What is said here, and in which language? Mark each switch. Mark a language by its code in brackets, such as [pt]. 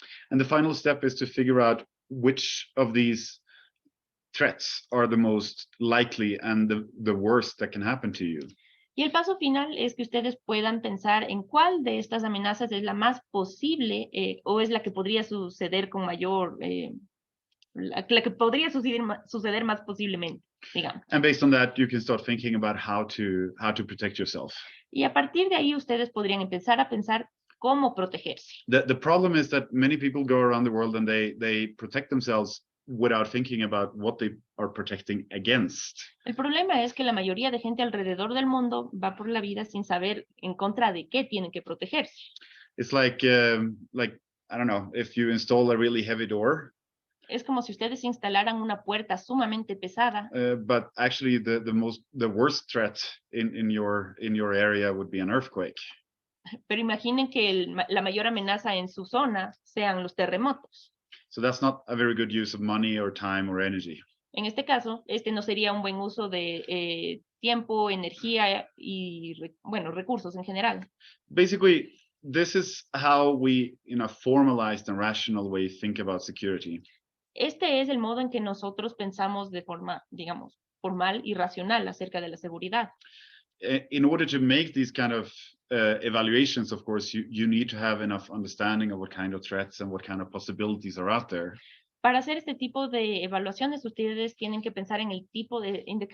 [en] And the final step is to figure out which of these threats are the most likely and the worst that can happen to you. [es] Y el paso final es que ustedes puedan pensar en cuál de estas amenazas es la más posible o es la que podría suceder con mayor, la que podría suceder más posiblemente, digamos. [en] And based on that, you can start thinking about how to protect yourself. [es] Y a partir de ahí ustedes podrían empezar a pensar cómo protegerse. [en] The problem is that many people go around the world and they protect themselves without thinking about what they are protecting against. [es] El problema es que la mayoría de gente alrededor del mundo va por la vida sin saber en contra de qué tienen que protegerse. [en] It's like I don't know, if you install a really heavy door, [es] Es como si ustedes instalaran una puerta sumamente pesada, [en] but actually the worst threat in your area would be an earthquake. [es] pero imaginen que la mayor amenaza en su zona sean los terremotos. [en] So that's not a very good use of money or time or energy. [es] En este caso, este no sería un buen uso de tiempo, energía y, bueno, recursos en general. [en] Basically, this is how we, in a formalized and rational way, think about security. [es] Este es el modo en que nosotros pensamos de forma, digamos, formal y racional acerca de la seguridad. [en] In order to make these kind of evaluations, of course, you need to have enough understanding of what kind of threats and what kind of possibilities are out there. [es] Para hacer este tipo de evaluaciones, ustedes tienen que pensar en el tipo de,